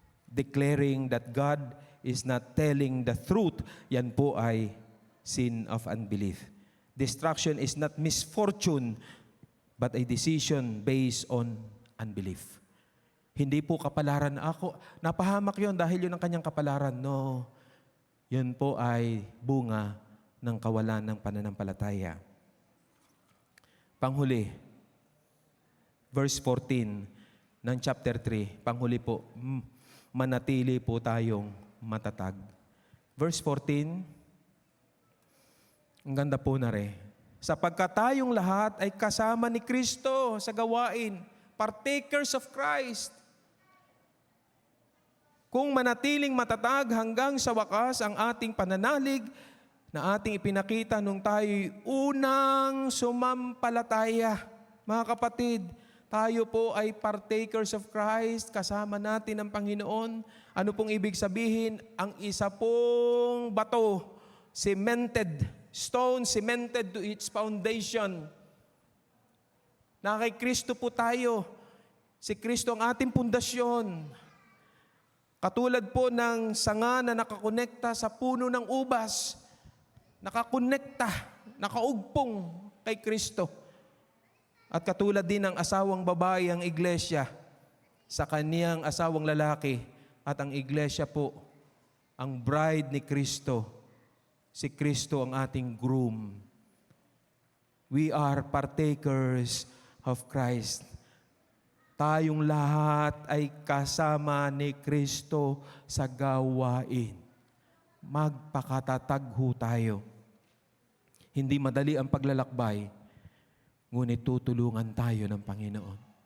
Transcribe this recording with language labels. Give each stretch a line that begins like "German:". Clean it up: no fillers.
English: Declaring that God is not telling the truth,
Filipino: yan po ay
English: sin of unbelief. Destruction is not misfortune, but a decision based on unbelief.
Filipino: Hindi po kapalaran ako. Napahamak yon dahil yun ang kanyang kapalaran. No, yun po ay bunga ng kawalan ng pananampalataya. Panghuli, verse 14 ng chapter 3, panghuli po, manatili po tayong matatag. Verse 14, ang ganda po na rin. Sapagkat tayong lahat ay kasama ni Kristo sa gawain,
English: partakers of Christ.
Filipino: Kung manatiling matatag hanggang sa wakas ang ating pananalig na ating ipinakita nung tayo'y unang sumampalataya. Mga kapatid, tayo po ay
English: partakers of Christ,
Filipino: kasama natin ang Panginoon. Ano pong ibig sabihin? Ang isa pong bato,
English: cemented, stone cemented to its foundation.
Filipino: Na kay Kristo po tayo. Si Kristo ang ating pundasyon. Katulad po ng sanga na nakakonekta sa puno ng ubas. Nakakonekta, nakaugpong kay Kristo. At katulad din ng asawang babae ang iglesia sa kaniyang asawang lalaki at ang iglesia po, ang bride ni Kristo. Si Kristo ang ating groom.
English: We are partakers of Christ.
Filipino: Tayong lahat ay kasama ni Kristo sa gawain. Magpakatatag ho tayo. Hindi madali ang paglalakbay, ngunit tutulungan tayo ng Panginoon.